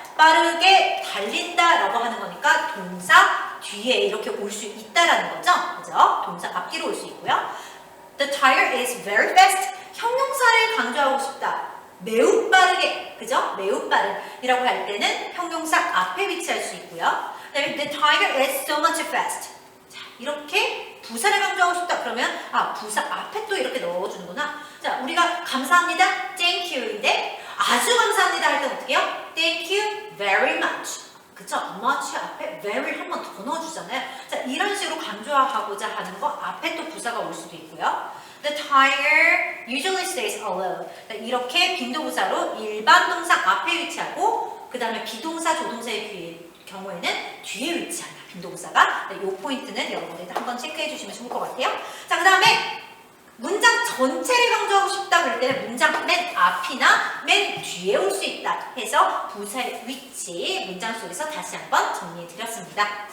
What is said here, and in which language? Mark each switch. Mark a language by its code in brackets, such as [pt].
[ko] 빠르게 달린다라고 하는 거니까 동사 뒤에 이렇게 올 수 있다라는 거죠. 그죠? 동사 앞뒤로 올 수 있고요. [en] The tiger is very fast. [ko] 형용사를 강조하고 싶다. 매우 빠르게. 그죠? 매우 빠른. 이라고 할 때는 형용사 앞에 위치할 수 있고요. [en] 그다음에 The tiger is so much fast. [ko] 자, 이렇게 부사를 강조하고 싶다. 그러면 부사 앞에 또 이렇게 넣어주는구나. 자, 우리가 감사합니다. [en] Thank you [ko] 인데 아주 감사합니다 할 때 어떻게 해요? [en] Thank you very much. 그쵸? [ko] much 앞에 very 한 번 더 넣어주잖아요. 자, 이런 식으로 강조하고자 하는 거 앞에 또 부사가 올 수도 있고요. [en] The tiger usually stays alone. [ko] 이렇게 빈도부사로 일반 동사 앞에 위치하고 그 다음에 비동사, 조동사의 경우에는 뒤에 위치한다. 빈도부사가. 이 포인트는 여러분들 한번 체크해 주시면 좋을 것 같아요. 자, 그 다음에 문장 전체를 강조하고 싶다 그럴 때는 문장 맨 앞이나 맨 뒤에 올 수 있다 해서 부사의 위치 문장 속에서 다시 한번 정리해 드렸습니다.